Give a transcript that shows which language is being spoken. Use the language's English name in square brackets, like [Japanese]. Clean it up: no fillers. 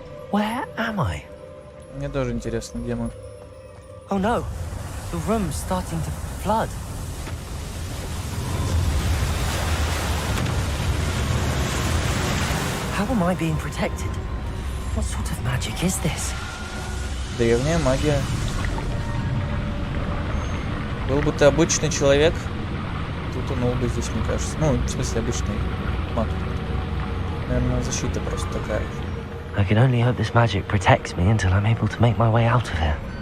[English] Where am I? [Russian] Мне тоже интересно, где мы. [English] Oh no, the room's starting to flood. How am I being protected? What sort of magic is this? [Russian] Древняя магия. Был бы ты обычный человек, ты утонул бы здесь, мне кажется. Ну, в смысле, обычный маг. Наверное, защита просто такая. [English] I can only hope this magic protects me until I'm able to make my way out of here.